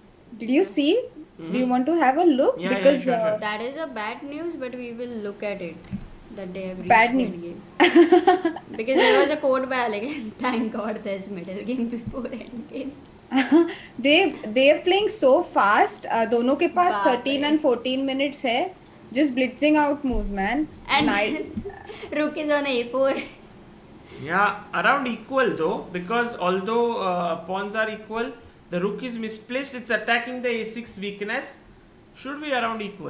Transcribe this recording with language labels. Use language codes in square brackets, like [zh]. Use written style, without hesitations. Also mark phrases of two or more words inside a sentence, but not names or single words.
[en] Did you see? Do you want to have a look? Yeah, Because sure. That is a bad news, but we will look at it. That they have reached Bad that news. game. Because there was a code by Elegant. Thank God there's middle game before end game. they are playing so fast. [hi] दोनों के पास बाप 13 रे. [en] and 14 minutes [hi] है. [en] Just blitzing out moves, man. And Night. Rook is on A4. Yeah, around equal though, because although pawns are equal, the rook is misplaced. It's attacking the a6 weakness. Should be around equal.